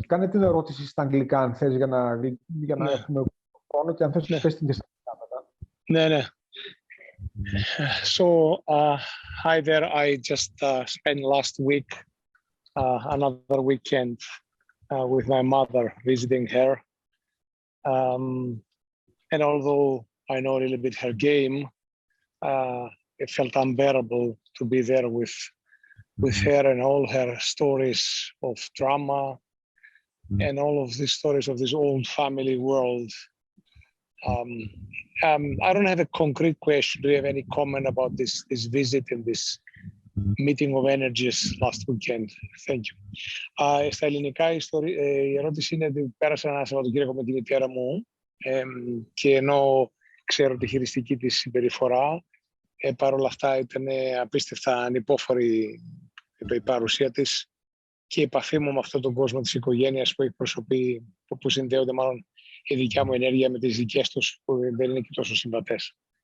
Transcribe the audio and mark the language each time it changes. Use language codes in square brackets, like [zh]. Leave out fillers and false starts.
[el] Κάνε την ερώτηση στα αγγλικά, αν θες, για να έχουμε χρόνο, και αν θες να θες την και στα αγγλικά μετά. Ναι. [en] So, hi there. I just spent last week another weekend with my mother, visiting her. And although I know a little bit her game, it felt unbearable to be there with her and all her stories of drama and all of these stories of this old family world. I don't have a concrete question. Do you have any comment about this visit and this meeting of energies last weekend? Thank you. [el] Στα ελληνικά η ερώτηση είναι ότι πέρασα ένα Σαββατοκύριακο με τη μητέρα μου και ενώ ξέρω τη χειριστική της συμπεριφορά, παρόλα αυτά ήταν απίστευτα ανυπόφορη η παρουσία της και η επαφή μου με αυτόν τον κόσμο της οικογένειας που εκπροσωπεί, που συνδέονται μάλλον η δικιά μου ενέργεια με τις δικές τους που δεν είναι και τόσο συμβατές.